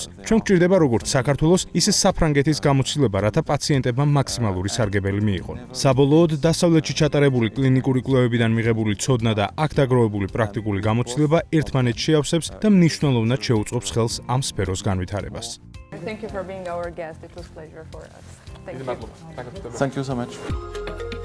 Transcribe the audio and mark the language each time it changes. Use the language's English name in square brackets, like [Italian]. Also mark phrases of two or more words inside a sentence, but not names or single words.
[Georgian] ჩვენ გვჭირდება როგორც საქართველოს, ისე საფრანგეთის გამოცდილება, რათა პაციენტებმა მაქსიმალური სარგებელი მიიღონ. საბოლოოდ, დასავლეთში ჩატარებული კლინიკური კვლევებიდან მიღებული ცოდნა და აქ დაგროვებული პრაქტიკული გამოცდილება ერთმანეთს შეავსებს და მნიშვნელოვნად შეუწყობს ხელს ამ სფეროს განვითარებას. [English] Thank you for being our guest. It was a pleasure for us. Thank you. Thank you so much.